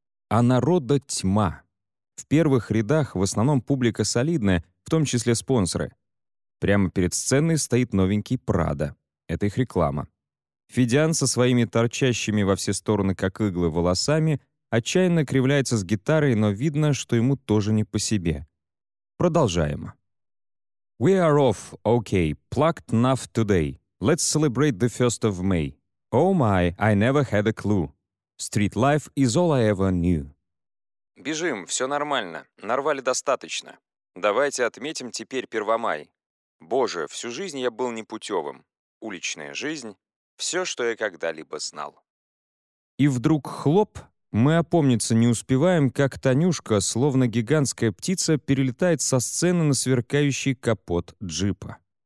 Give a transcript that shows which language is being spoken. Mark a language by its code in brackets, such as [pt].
[ru] «А народа тьма». В первых рядах в основном публика солидная, в том числе спонсоры. Прямо перед сценой стоит новенький Прада. Это их реклама. Фидиан со своими торчащими во все стороны, как иглы, волосами отчаянно кривляется с гитарой, но видно, что ему тоже не по себе. Продолжаем. [en] «We are off, okay, plucked enough today. Let's celebrate the 1st of May. Oh my, I never had a clue. Street life is all I ever knew». [ru] «Бежим, все нормально. Нарвали достаточно. Давайте отметим теперь Первомай. Боже, всю жизнь я был непутевым. Уличная жизнь — все, что я когда-либо знал». И вдруг хлоп, мы опомниться не успеваем, как Танюшка, словно гигантская птица, перелетает со сцены на сверкающий капот джипа.